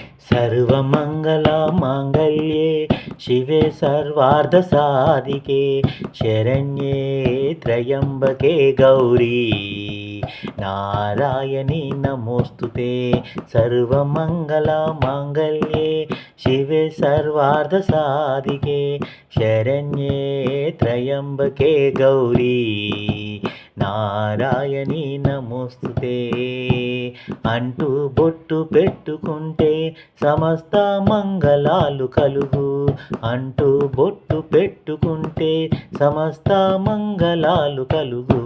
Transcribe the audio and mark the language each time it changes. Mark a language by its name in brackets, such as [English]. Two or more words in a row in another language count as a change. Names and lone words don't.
[Sanskrit] सर्वमङ्गलमाङ्गल्ये शिवे सर्वार्धसाधिके शरण्ये त्र्यम्बके गौरी नारायणी नमोस्तुते। सर्वमङ्गलमाङ्गल्ये शिवे सर्वार्धसाधिके शरण्ये त्र्यम्बके गौरी నారాయణి నమోస్తుతే [Telugu] అంటూ బొట్టు పెట్టుకుంటే సమస్త మంగళాలు కలుగు. అంటూ బొట్టు పెట్టుకుంటే సమస్త మంగళాలు కలుగు.